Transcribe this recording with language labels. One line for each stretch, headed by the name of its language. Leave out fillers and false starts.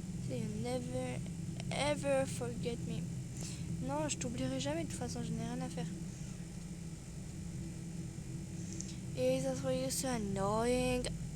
English: You never ever forget me.
French: Non, je t'oublierai jamais, de toute façon, je n'ai rien à faire.
English: Et that's why you're so annoying.